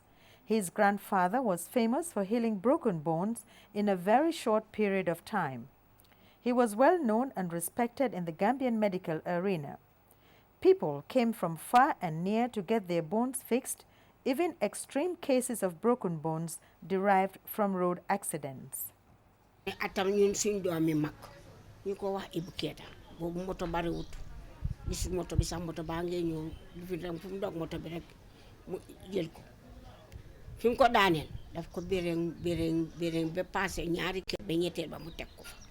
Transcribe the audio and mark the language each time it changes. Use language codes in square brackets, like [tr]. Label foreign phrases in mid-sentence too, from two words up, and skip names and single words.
[en] His grandfather was famous for healing broken bones in a very short period of time. He was well known and respected in the Gambian medical arena. People came from far and near to get their bones fixed, even extreme cases of broken bones derived from road accidents. [wo] Atam ñun suñ doomi mag ñu ko wax Ibu Keeta boobu moto bari wut gisul moto bi sax moto baa ngee ñëw lu fi dem fu mu dog moto bi rek mu jël ko fi mu ko daaneel daf ko béréng ba passé ñaari kër ba ñetteel ba mu teg ko